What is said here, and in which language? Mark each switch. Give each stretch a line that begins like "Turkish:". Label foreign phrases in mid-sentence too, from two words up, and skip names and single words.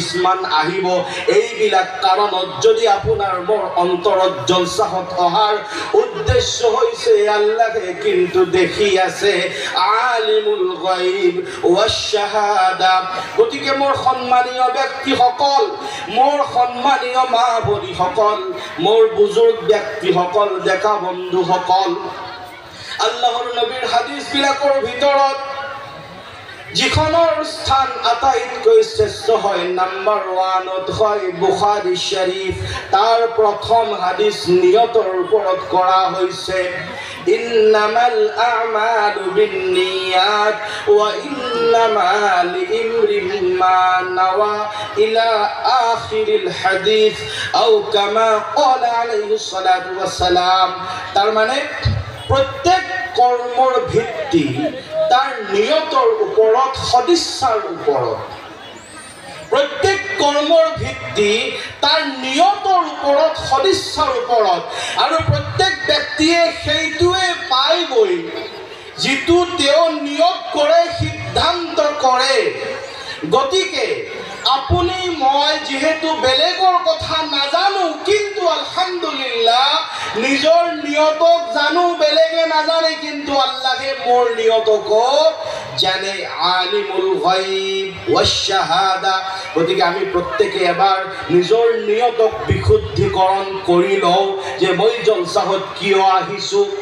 Assamese: কিছুমান আহিব এইবিলাক কাৰণত যদি আপোনাৰ মোৰ অন্তৰত জলসাহত অহাৰ উদ্দেশ্য হৈছে আল্লাহে কিন্তু দেখি আছে
Arabic: عالم الغيب والشهادة
Assamese: গতিকে মোৰ সন্মানীয় ব্যক্তিসকল মোৰ সন্মানীয় মা ভনীসকল মোৰ বুজুৰ্গ ব্যক্তিসকল ডেকা বন্ধুসকল আল্লাহৰ নবীৰ হাদিস বিলাকৰ ভিতৰত যিখনৰ স্থান আটাইতকৈ শ্ৰেষ্ঠ হয় নাম্বাৰ 1ত হয় বুখাৰী শৰীফ তাৰ প্ৰথম হাদিস নিয়তৰ ওপৰত কৰা হৈছে
Arabic: إنما الأعمال بالنيات وإنما لامرئ ما نوى إلى آخر الحديث أو كما قال عليه الصلاة والسلام
Assamese: তার মানে প্রত্যেক কর্মর ভিত্তি তার নিয়তৰ ওপৰত সদিচ্ছাৰ ওপৰত প্ৰত্যেক কৰ্মৰ ভিত্তি তাৰ নিয়তৰ ওপৰত সদিচ্ছাৰ ওপৰত আৰু প্ৰত্যেক ব্যক্তিয়ে সেইটোৱে পাইবই যিটো তেওঁ নিয়ত কৰে সিদ্ধান্ত কৰে গতিকে আপুনি মই যেহেতু বেলেগৰ কথা নাজানো কিন্তু
Arabic: الحمد لله
Assamese: নিজৰ নিয়তক জানো বেলেগে নাজানে কিন্তু আল্লাহে মোৰ নিয়তক জানে
Arabic: عالم الغيب والشهادة
Assamese: গতিকে আমি প্ৰত্যেকে এবাৰ নিজৰ নিয়তক বিশুদ্ধীকৰণ কৰি লওঁ যে মই জলসাহত কিয় আহিছো